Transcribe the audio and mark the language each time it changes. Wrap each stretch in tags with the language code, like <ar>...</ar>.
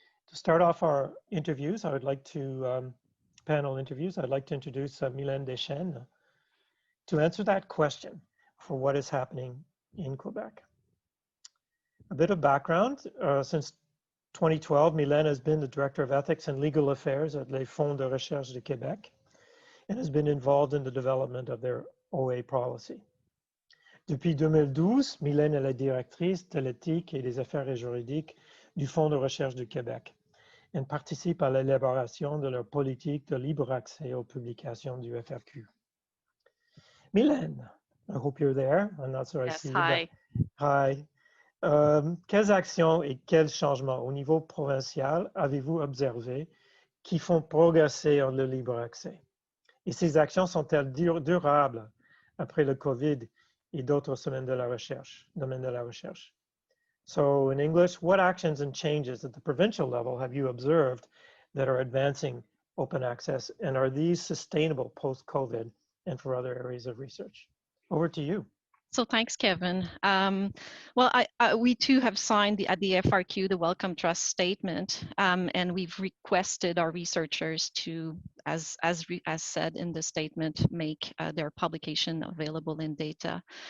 <en>To start off our interviews, I would like to, panel interviews, I'd like to introduce Mylène Deschênes to answer that question for what is happening in Quebec. A bit of background, since 2012, Mylène has been the Director of Ethics and Legal Affairs at les Fonds de Recherche de Québec and has been involved in the development of their OA policy.</en> <fr>Depuis 2012, Mylène est la directrice de l'éthique et des affaires juridiques du Fonds de recherche du Québec et participe à l'élaboration de leur politique de libre accès aux publications du FRQ.</fr> <en>Mylène, I hope you're there. I'm not sure I see you. Hi. Hi.</en> <fr>Quelles actions et quels changements au niveau provincial avez-vous observé qui font progresser le libre accès? Et ces actions sont-elles durables après le COVID et d'autres domaines de la recherche?</fr> <en>So in English, what actions and changes at the provincial level have you observed that are advancing open access, and are these sustainable post-COVID and for other areas of research? Over to you. So thanks, Kevin. Well, we too have signed at the FRQ the Wellcome Trust Statement, and we've requested our researchers to, as said in the statement, make their publication available in data.</en>